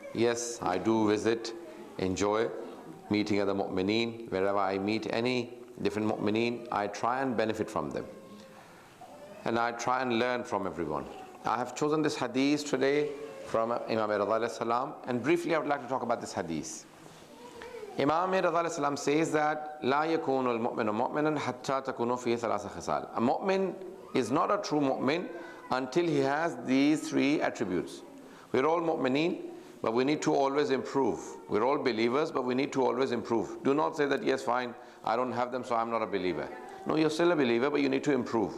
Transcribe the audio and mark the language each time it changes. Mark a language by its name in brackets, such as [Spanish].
[English] Yes, I do visit, enjoy meeting other mu'mineen. Wherever I meet any different mu'mineen, I try and benefit from them. And I try and learn from everyone. I have chosen this hadith today from Imam Raza alayhi salam, and briefly I would like to talk about this hadith. Imam Raza alayhi salam says that [Arabic] لا يكون المؤمن مؤمنا حتى تكون فيه ثلاث خصال. [English] A mu'min is not a true mu'min until he has these 3 attributes. We're all mu'mineen, but we need to always improve. We're all believers, but we need to always improve. Do not say that, yes, fine, I don't have them, so I'm not a believer. No, you're still a believer, but you need to improve.